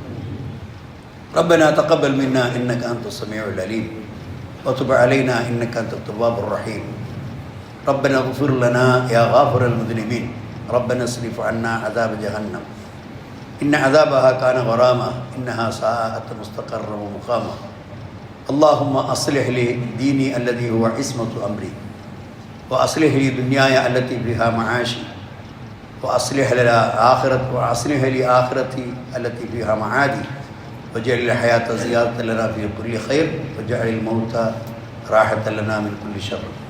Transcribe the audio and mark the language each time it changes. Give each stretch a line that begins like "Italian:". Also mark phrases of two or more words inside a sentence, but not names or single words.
Arabic: ربنا تقبل منا إنك أنت السميع العليم وتب علينا إنك أنت التواب الرحيم. ربنا اغفر لنا يا غافر المذنبين. ربنا اصرف عنا عذاب جهنم إن عذابها كان غراما إنها ساءت مستقرا ومقاما. اللهم أصلح لي ديني الذي هو عصمة أمري وأصلح لي دنياي التي فيها معاشي وأصلح لي آخرتي التي فيها معادي واجعل الحياة زيادة لنا في كل خير واجعل الموت راحة لنا من كل شر.